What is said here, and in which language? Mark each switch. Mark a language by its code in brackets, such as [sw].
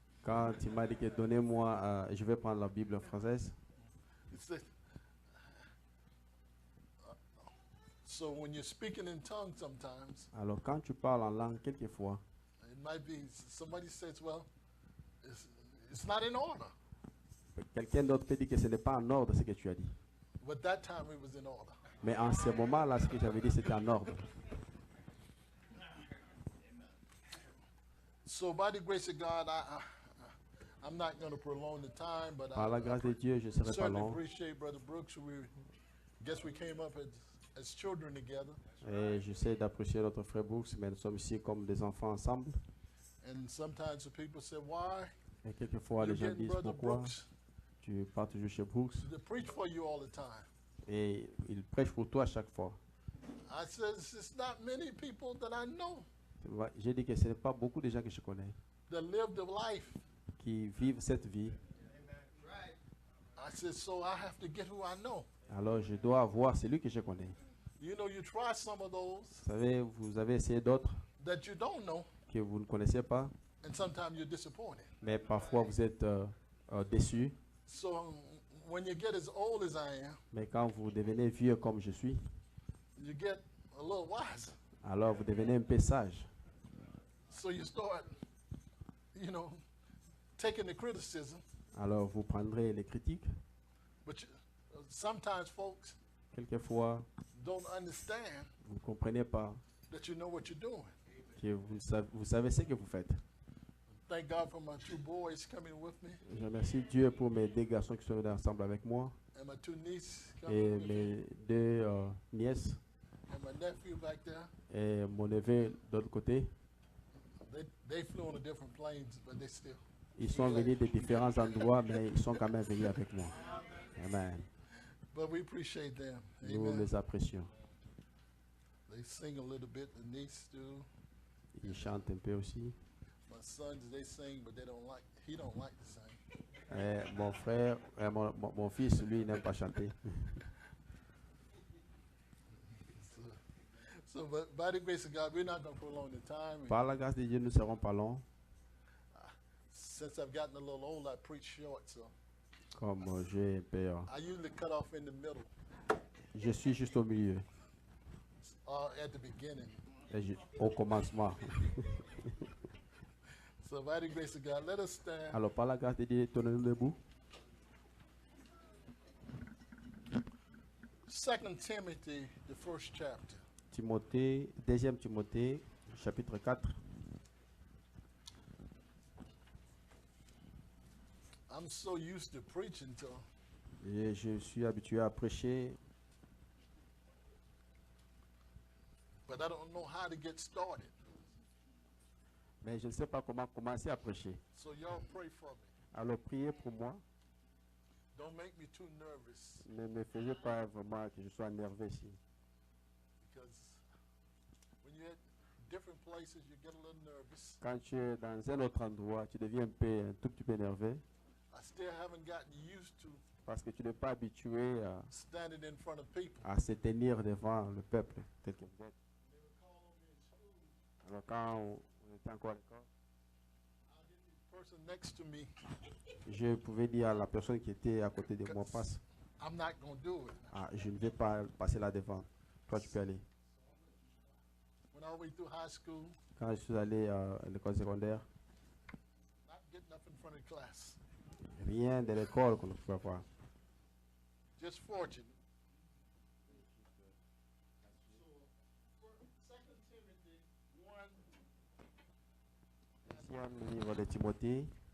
[fr] Quand il m'a dit que donnez-moi, je vais prendre la Bible française. [en] He said, so when you're speaking in tongues sometimes, [fr] Alors, quand tu parles en langue, quelquefois, [en] it might be somebody says, well, it's not in order. [fr] quelqu'un d'autre peut dire que ce n'est pas en ordre ce que tu as dit. [en] But that time it was in order. [fr] Mais en ce moment-là, ce que j'avais dit, c'était en ordre. [en] So by the grace of God, I'm not going to prolong the time, but [fr] Par la grâce de Dieu, je ne serai pas [en] certainly [fr] long. [en] appreciate Brother Brooks. Guess we came up as children together, [fr] Et j'essaie d'apprécier notre frère Brooks, mais nous sommes ici comme des enfants ensemble. [en] and sometimes the people say, why [fr] Et quelquefois, [en] you [fr] les gens [en] getting [fr] disent [en] Brother [fr] pourquoi [en] Brooks [fr] tu pars toujours chez Brooks. [en] to preach for you all the time? [fr] Et il prêche pour toi à chaque fois. [en] I said, it's not many people that I know [fr] J'ai dit que ce n'est pas beaucoup de gens que je connais [en] that live the life. [fr] qui vivent cette vie. [en] I said, so I have to get who I know. [fr] Alors, je dois avoir celui que je connais. [en] You know, you try some of those [fr] Vous savez, vous avez essayé d'autres [en] that you don't know, [fr] que vous ne connaissez pas, [en] and sometimes you're disappointed. [fr] mais parfois vous êtes déçus. [en] So when you get as old as I am, [fr] Mais quand vous devenez vieux comme je suis, [en] you get a little wiser. [fr] alors vous devenez un peu sage. [en] So you start, you know, taking the criticism. [fr] Alors vous prendrez les critiques. [en] But sometimes folks [fr] Quelquefois, [en] don't understand [fr] vous ne comprenez pas [en] that you know what you're doing. [fr] que vous savez ce que vous faites. [en] Thank God for my two boys coming with me [fr] Je remercie Dieu pour mes deux garçons qui sont venus ensemble avec moi [en] and my two nieces [fr] et [en] coming with me [fr] mes deux nièces [en] and my nephew back there. [fr] et mon neveu de l'autre côté. [en] They flew on a different planes, but they still. [fr] Ils sont venus de différents endroits, mais ils sont quand même venus avec moi. Amen. [en] But we appreciate them. [fr] Nous [en] Amen. [fr] les apprécions. [en] They sing a little bit. The niece do. [fr] Ils chantent un peu aussi. [en] My sons, they sing, but they don't like. He don't like to sing. [fr] Mon frère, mon fils, lui, il n'aime pas chanter. [en] So, but by the grace of God, we're not going to prolong the time. And [fr] Par la grâce de Dieu, nous ne serons pas longs. [en] since I've gotten a little older, I preach short. So [fr] Comme j'ai un peu, [en] I usually cut off in the middle [fr] je suis juste au milieu, [en] at the beginning. [fr] et au commencement. [en] So by the grace of God, let us stand. [fr] Alors, par la grâce de Dieu, tenons-nous debout. [en] 2 Timothy, the first chapter. [fr] Timothée, 2 Timothée, chapitre 4. [en] I'm so used to preaching to [fr] Et je suis habitué à prêcher, [en] but I don't know how to get started. [fr] mais je ne sais pas comment commencer à prêcher. [en] So y'all pray for me. [fr] Alors, priez pour moi. [en] Don't make me too nervous [fr] Ne me faites pas vraiment que je sois nerveux ici. [en] because when you're at different places, you get a little nervous. [fr] Quand tu es dans un autre endroit, tu deviens un tout petit peu nerveux [en] I still haven't gotten used to [fr] parce que tu n'es pas habitué [en] standing in front of people. [fr] à se tenir devant le peuple tel que vous êtes. [en] They would call on me in school. [fr] Alors, quand on était encore à l'école, [en] I'll get the person next to me. [fr] je pouvais dire à la personne qui était à côté de moi, passe. [en] I'm not going to do it. [fr] Ah, je ne vais pas passer là devant. Toi, tu peux aller. [en] When I went through high school, [fr] Quand je suis allé à l'école secondaire, [en] not getting up in front of the class. [fr] rien de l'école qu'on ne pouvait voir. [en] Just fortunate. So, 2 Timothy [fr] Deuxième livre de Timothée,